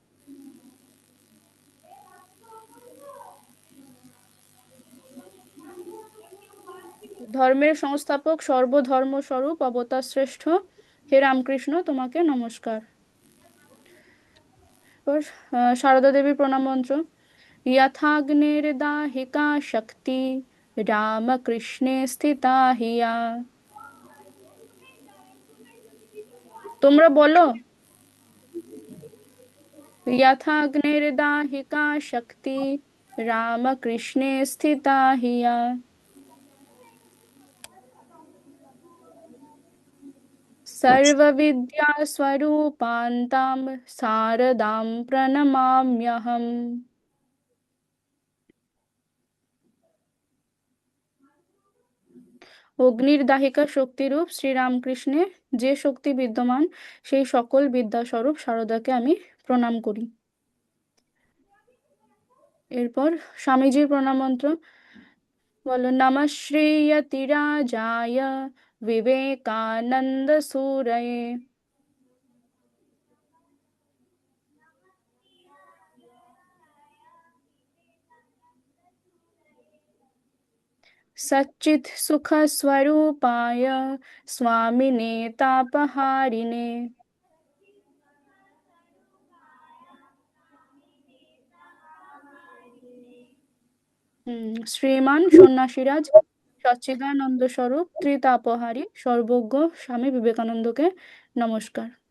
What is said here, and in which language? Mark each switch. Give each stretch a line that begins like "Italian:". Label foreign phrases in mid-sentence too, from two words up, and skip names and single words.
Bangla: ধর্মের সংস্থাপক, সর্বধর্ম স্বরূপ, অবতার শ্রেষ্ঠ হে রামকৃষ্ণ, তোমাকে নমস্কার। এরপর সারদা দেবীর প্রণাম মন্ত্র।
Sanskrit: यथाग्निर्दाहिका शक्ति रामकृष्णे स्थिता हिया।
Bangla: তোমরা বলো।
Sanskrit: यथाग्निर्दाहिका शक्ति रामकृष्णे स्थिता हिया। सर्वविद्या स्वरूपान्तां शारदां प्रणमाम्यहम्।
Bangla: অগ্নির দাহিকা শক্তিরূপ শ্রীরামকৃষ্ণে যে শক্তি বিদ্যমান, সেই সকল বিদ্যাস্বরূপ শারদাকে আমি প্রণাম করি। এরপর স্বামীজির প্রণাম মন্ত্র বলো।
Sanskrit: নমঃ শ্রীয়তিরাজায় বিবেকানন্দ সুরয়ে सच्चित् सुख स्वरूपाय स्वामिने तापहारिणे।
Bangla: শ্রীমান সন্ন্যাসীরাজ সচ্চিদানন্দ স্বরূপ ত্রিতাপহারী সর্বজ্ঞ স্বামী বিবেকানন্দকে নমস্কার।